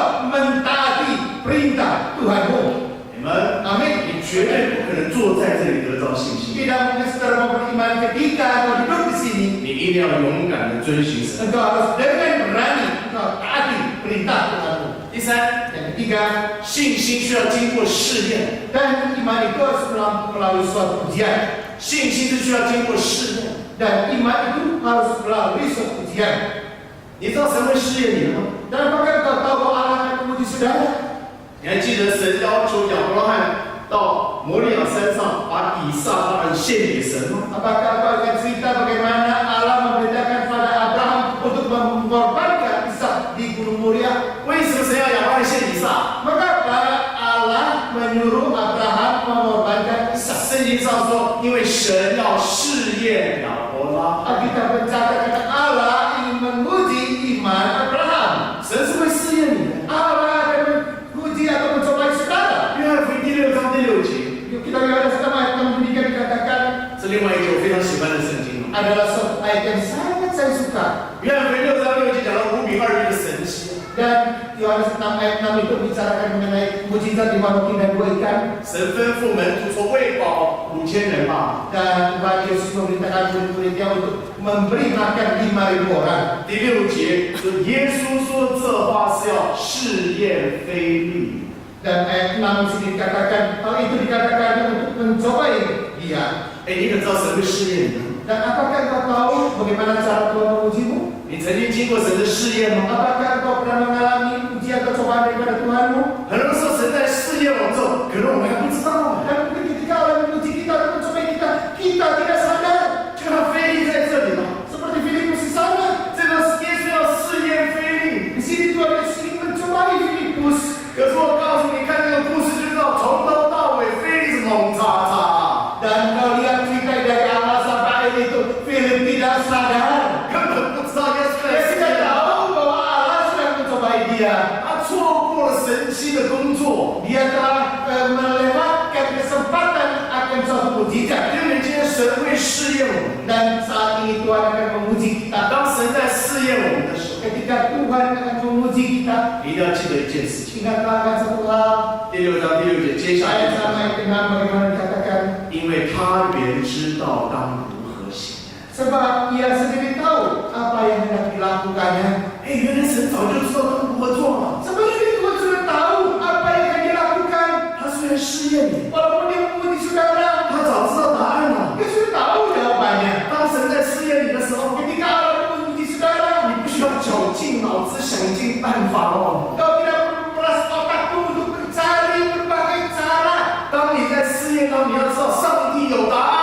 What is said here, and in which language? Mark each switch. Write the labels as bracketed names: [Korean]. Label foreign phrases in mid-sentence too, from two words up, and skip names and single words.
[Indonesian] mentaati perintah Tuhanmu. Amin. [Chinese] 你绝对不可能坐在这里得到信心。 [Indonesian] Tidak mungkin saudara mau beriman ketika kau duduk di sini. [Chinese] 你一定要勇敢的遵循神。 [Indonesian] Engkau harus dengan berani engkau taati perintah Tuhanmu. [Chinese] 第三， [Indonesian] Yang ketiga, [Chinese] 信心需要经过试验， [Indonesian] dan iman itu harus melalui suatu ujian. [Chinese] 信心是需要经过试验。 [Indonesian] Dan iman itu harus melalui suatu ujian. [Chinese] 你知道神会试验你吗？ [Indonesian] Dan apakah kau tahu bahwa Allah akan menguji saudara? [Chinese] 你还记得神要求亚伯拉罕到摩利亚山上把以撒他儿献给神吗？ [Indonesian] Apakah kau ingat cerita bagaimana Allah membedakan pada Abraham untuk mengorbankan Ishak di Gunung Moria? [Chinese] 为什么神要亚伯拉罕献以撒？ [Indonesian] Mengapa Allah menyuruh Abraham mengorbankan Ishak? [Chinese] 圣经上说，因为神要试验亚伯拉罕。 [Indonesian] Alkitab mencatatkan Allah ingin menguji iman Abraham. [Chinese] 神是会试验你的。 [Indonesian] Allah akan menguji atau mencobai saudara. [Chinese] 约翰福音第6章第6节， [Indonesian] Yuk kita lihat sama ayat yang demikian dikatakan [Chinese] 是另外一个我非常喜欢的圣经。 [Indonesian] adalah suatu ayat yang sangat saya suka. [Chinese] 约翰福音6章6节讲到五饼二鱼的神迹。 [Indonesian] Dan Yohanes 6 ayat 6 itu bicarakan mengenai mujizat 5 roti dan 2 ikan. [Chinese] 神吩咐门徒说喂饱5000人吧。 [Indonesian] Dan Tuhan Yesus memerintahkan murid-muridnya untuk memberi makan 5.000 orang. [Chinese] 第6节说耶稣说这话是要试验非利。 [Indonesian] Dan ayat 6 di sini dikatakan hal itu dikatakan untuk mencobai dia. [Chinese] 你可知道神会试验你？ [Indonesian] Dan apakah kau tahu bagaimana cara Tuhan mengujimu? [Chinese] 你曾经经过神的试验吗？ [Indonesian] Apakah kau pernah mengalami ujian atau cobaan daripada Tuhanmu? [Chinese] 很多时候神在试验我们之后，可能我们还不知道。 [Indonesian] Dan mungkin ketika Allah menguji kita atau mencobai kita, kita tidak sadar. [Chinese] 就像菲利在这里嘛， [Indonesian] Seperti Filipus di sana. [Chinese] 这个耶稣要试验菲利。 [Indonesian] Di sini Tuhan Yesus ingin mencobai Filipus. [Chinese] 可是我告诉你，看这个故事就知道，从头到尾菲利是猛叉叉。 [Indonesian] Dan kau lihat cerita dari awal sampai akhir itu, Filip tidak sadar. [Chinese] 根本不知道耶稣在 [Indonesian] Dia [Chinese] 试 [Indonesian] tidak [Chinese] 验他， [Indonesian] tahu bahwa Allah sedang mencobai dia. [Chinese] 他错过了神期的工作。 [Indonesian] Dia telah melewatkan kesempatan akan suatu mujizat. [Chinese] 因为今天神会试验我们， [Indonesian] Dan saat ini Tuhan akan menguji kita. [Chinese] 当神在试验我们的时候， [Indonesian] Ketika Tuhan akan menguji kita, [Chinese] 你一定要记得一件事情。 [Indonesian] ingatlah akan satu hal. [Chinese] 第6章第6节，接下来 [Indonesian] Ayat sama ayat 6 bagaimana dikatakan. [Chinese] 因为他原知道当如何行。 [Indonesian] Sebab ia sendiri tahu apa yang hendak dilakukannya. [Chinese] 原来神早就知道当如何做了。 [Indonesian] Sebenarnya Tuhan sudah tahu apa yang akan dilakukan. [Chinese] 他虽然试验你， [Indonesian] Walaupun dia menguji saudara, [Chinese] 他早知道答案了。 [Indonesian] dia sudah tahu jawabannya. [Chinese] 当神在试验你的时候， [Indonesian] Ketika Allah menguji saudara, [Chinese] 你不需要绞尽脑汁想尽办法哦。 [Indonesian] kau tidak perlu meras otakmu untuk mencari berbagai cara. [Chinese] 当你在试验当中，你要知道上帝有答案。